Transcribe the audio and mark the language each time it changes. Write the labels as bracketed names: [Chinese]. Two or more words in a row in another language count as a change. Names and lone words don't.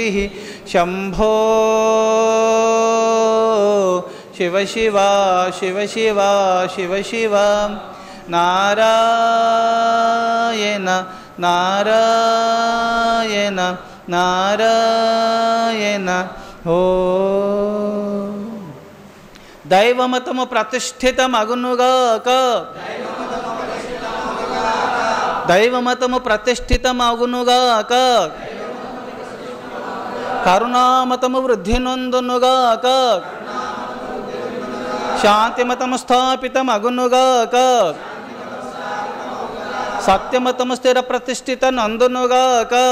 [Sanskrit] शंभो शिव शिवा शिव शिवा शिव शिवा. नारायण नारायण नारायण. [Telugu] ఓ దైవమతము ప్రతిష్ఠితమగునుగాక, దైవమతము ప్రతిష్ఠితమగునుగాక, కరుణామతము వృద్ధి నొందునుగాక, శాంతిమతము స్థాపితమగునుగాక, సత్యమతము స్థిర ప్రతిష్ఠిత నందునుగాక,